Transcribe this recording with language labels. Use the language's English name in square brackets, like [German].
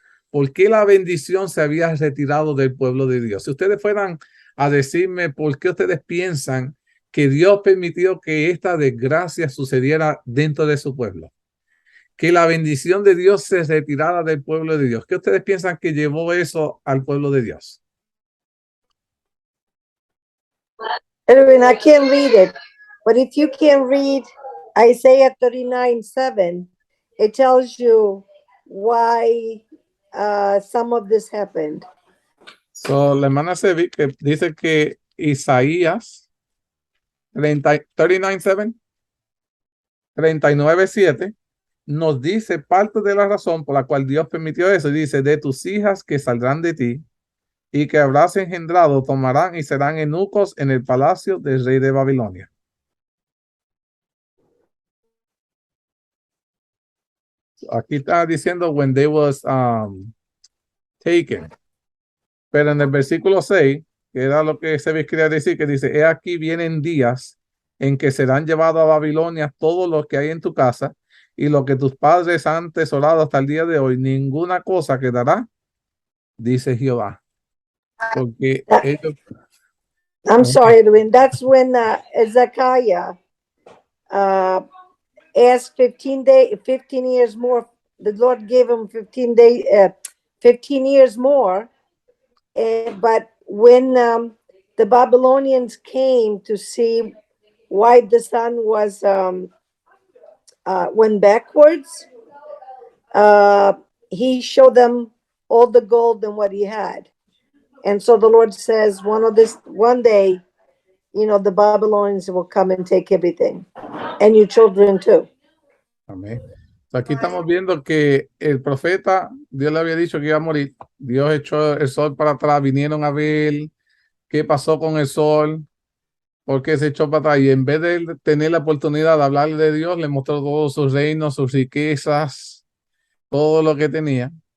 [Spanish] ¿Por qué la bendición se había retirado del pueblo de Dios? Si ustedes fueran a decirme por qué ustedes piensan que Dios permitió que esta desgracia sucediera dentro de su pueblo, que la bendición de Dios se retirara del pueblo de Dios, ¿qué ustedes piensan que llevó eso al pueblo de Dios? [English] Edwin, I can't read it, but if you can read Isaiah 39:7, it tells you why some of this happened. [Spanish] So, la hermana Sevi que dice que Isaías 39:7, 39:7 nos dice parte de la razón por la cual Dios permitió eso. Dice, de tus hijas que saldrán de ti y que habrás engendrado, tomarán y serán eunucos en el palacio del rey de Babilonia. Aquí está diciendo [English] when they was taken. [Spanish] Pero en el versículo 6, que era lo que se quería decir, que dice, he aquí vienen días en que serán llevados a Babilonia todos los que hay en tu casa y lo que tus padres han atesorado hasta el día de hoy, ninguna cosa quedará, dice Jehová. Porque ellos... [English] I'm sorry, Edwin. That's when Ezekiah asked 15 years more. The Lord gave him 15 years more. But when the Babylonians came to see why the sun was went backwards, he showed them all the gold and what he had. And so the Lord says, one day, the Babylonians will come and take everything, and your children too. [Spanish] Amén. Aquí estamos viendo que el profeta, Dios le había dicho que iba a morir. Dios echó el sol para atrás, vinieron a ver qué pasó con el sol, por qué se echó para atrás. Y en vez de tener la oportunidad de hablarle de Dios, le mostró todos sus reinos, sus riquezas, todo lo que tenía.